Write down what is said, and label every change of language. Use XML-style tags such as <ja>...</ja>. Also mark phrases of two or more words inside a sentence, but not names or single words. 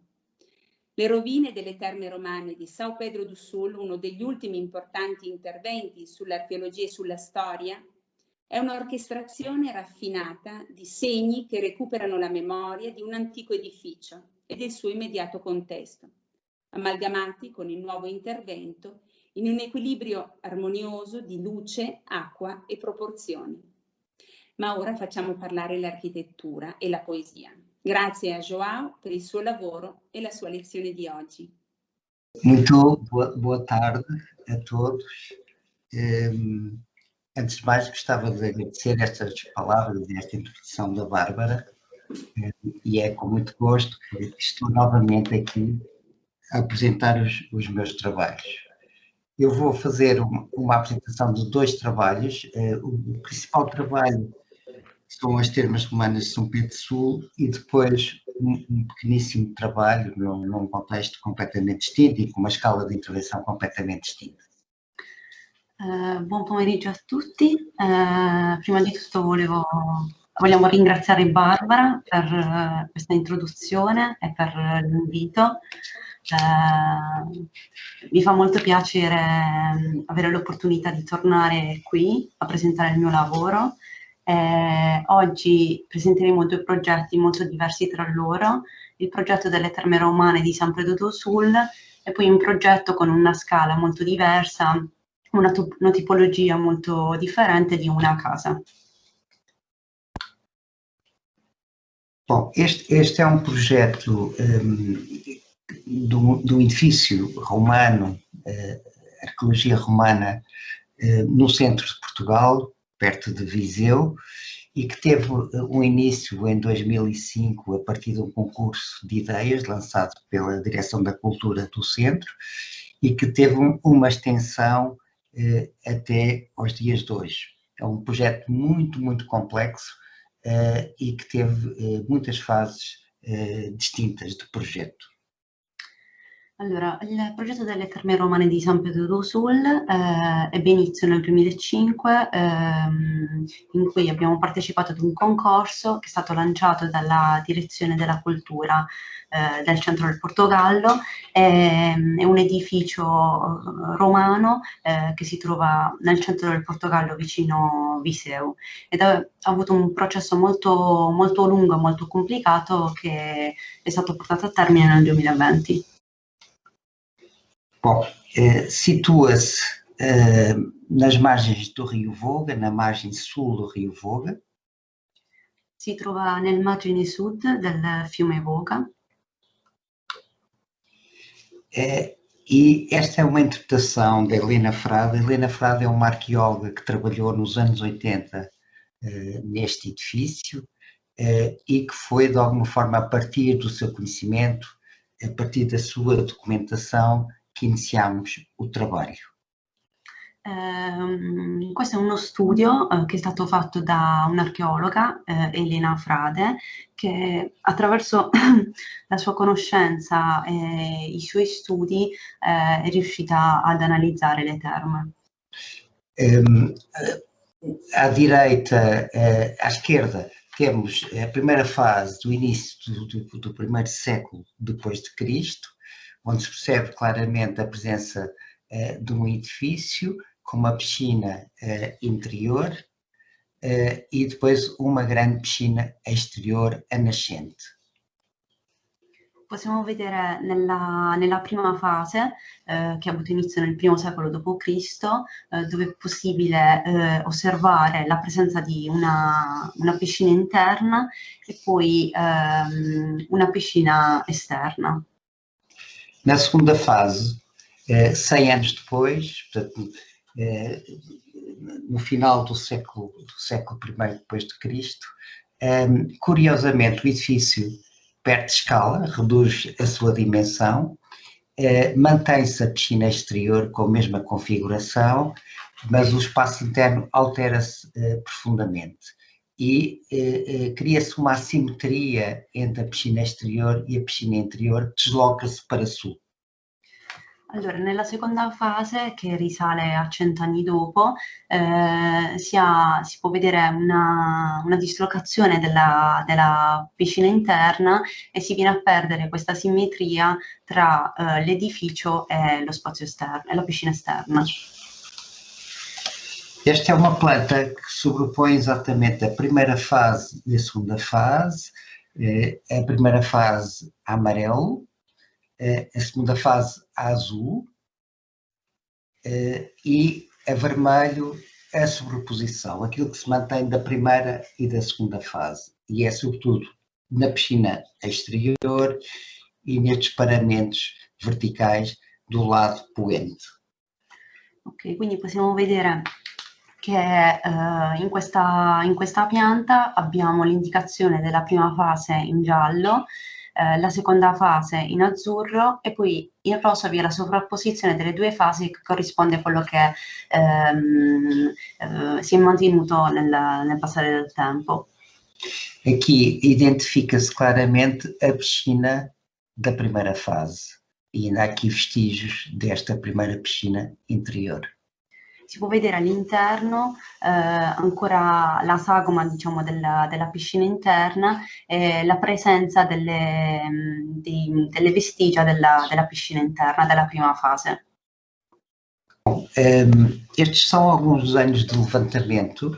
<it>Le rovine delle terme romane di São Pedro do Sul, uno degli ultimi importanti interventi sull'archeologia e sulla storia, è un'orchestrazione raffinata di segni che recuperano la memoria di un antico edificio e del suo immediato contesto, amalgamati con il nuovo intervento in un equilibrio armonioso di luce, acqua e proporzioni. Ma ora facciamo parlare l'architettura e la poesia. Grazie a João per il suo lavoro e la sua lezione di oggi.</it> <pt>Muito boa tarde a todos. Antes de mais, gostava de agradecer estas palavras e esta introdução da Bárbara, e é com muito gosto que estou novamente aqui a apresentar os meus trabalhos. Eu vou fazer uma apresentação de 2 trabalhos. O principal trabalho são as Termas Romanas de São Pedro Sul e depois um pequeníssimo trabalho num contexto completamente distinto e com uma escala di intervenção completamente distinta.</pt> <it>Buon pomeriggio a tutti. Prima di tutto vogliamo ringraziare Barbara per questa introduzione e per l'invito. Mi fa molto piacere avere l'opportunità di tornare qui a presentare il mio lavoro. Oggi presenteremo 2 progetti molto diversi tra loro, il progetto delle Terme Romane di San Pedro do Sul e poi un progetto con una scala molto diversa, una tipologia molto differente di una casa.</it> <pt>Bom, este é um projeto do edifício romano, arqueologia romana, no centro de Portugal, perto de Viseu, e que teve um início em 2005 a partir de um concurso de ideias lançado pela Direção da Cultura do Centro e que teve uma extensão até aos dias de hoje. É um projeto muito complexo e que teve muitas fases distintas de progetto.</pt> <it>Allora, il progetto delle Terme Romane di San Pedro do Sul ebbe inizio nel 2005 in cui abbiamo partecipato ad un concorso che è stato lanciato dalla Direzione della Cultura del centro del Portogallo. È un edificio romano che si trova nel centro del Portogallo vicino Viseu ed ha avuto un processo molto lungo e molto complicato che è stato portato a termine nel 2020.</it> <pt>Bom, situa-se nas margens do Rio Voga, na margem sul do Rio Voga.</pt> <it>Si trova nel margine sud del fiume Voga.</it> <pt>E esta é uma interpretação da Helena Frade. Helena Frade é uma arqueóloga que trabalhou nos anos 80 neste edifício e que foi, de alguma forma, a partir do seu conhecimento, a partir da sua documentação,</pt> <it>che iniziamo il trabalho. Questo è uno studio che è stato fatto da un'archeologa, Elena Frade, che attraverso la sua conoscenza e i suoi studi è riuscita ad analizzare le terme.</it> <pt>À direita, à esquerda, temos a primeira fase do início do primeiro século depois de Cristo, onde se percebe claramente a presença de um edifício com uma piscina interior e depois uma grande piscina exterior a nascente.</pt> <it>Possiamo vedere nella prima fase, che ha avuto inizio nel I secolo d.C., dove è possibile osservare la presenza di una piscina interna e poi una piscina esterna.</it> <pt>Na segunda fase, 100 anos depois, portanto, no final do século I depois de Cristo, curiosamente o edifício perde escala, reduz a sua dimensão, mantém-se a piscina exterior com a mesma configuração, mas o espaço interno altera-se profundamente e cria-se uma assimetria entre a piscina exterior e a piscina interior, desloca-se para sul.</pt> <it>Allora, nella seconda fase, che risale a 100 anni dopo, si può vedere una dislocazione della piscina interna e si viene a perdere questa simmetria tra l'edificio e lo spazio esterno, e la piscina esterna.</it> <pt>Esta é uma planta que sobrepõe exatamente a primeira fase e a segunda fase. A primeira fase amarelo, a segunda fase azul e a vermelho a sobreposição, aquilo que se mantém da primeira e da segunda fase. E é sobretudo na piscina exterior e nestes paramentos verticais do lado poente.</pt> <it>Ok, quindi possiamo vedere che in questa pianta abbiamo l'indicazione della prima fase in giallo, la seconda fase in azzurro e poi in rosa vi è la sovrapposizione delle due fasi che corrisponde a quello che si è mantenuto nel passare del tempo.</it> <pt>Aqui identifica-se claramente a piscina da primeira fase e ainda há aqui vestígios desta primeira piscina interior.</pt> <it>Si può vedere all'interno ancora la sagoma, diciamo, della piscina interna e la presenza delle vestigia della piscina interna, della prima fase.</it> <pt>Estes são alguns dos anos de levantamento.</pt>